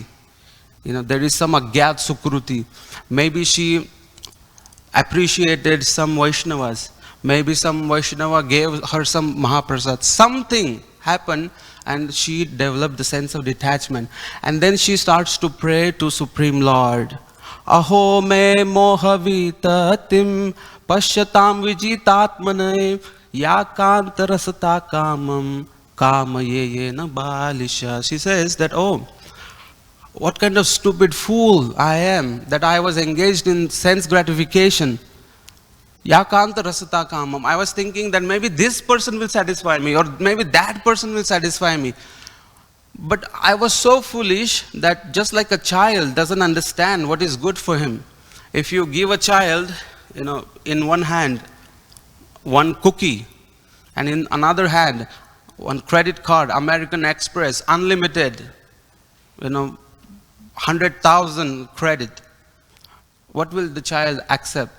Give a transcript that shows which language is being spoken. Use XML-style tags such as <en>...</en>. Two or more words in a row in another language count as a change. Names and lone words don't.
<en>There is some</en> <sa>अज्ञात सुकृति.</sa> <en>Maybe she appreciated some Vaishnavas. Maybe some Vaishnava gave her some Mahaprasad. Something happened and she developed the sense of detachment. And then she starts to pray to Supreme Lord.</en> <sa>अहो मे मोहविततिं पश्यत अविजितात्मनः यदकान्तादसतः कामं कामये येन बालिशा.</sa> <en>She says that, oh, what kind of stupid fool I am that I was engaged in sense gratification.</en> <sa>यदकान्तादसतः कामम्.</sa> <en>I was thinking that maybe this person will satisfy me or maybe that person will satisfy me. But I was so foolish that just like a child doesn't understand what is good for him. If you give a child, in one hand, one cookie, and in another hand, one credit card, American Express, unlimited, 100,000 credit, what will the child accept?</en>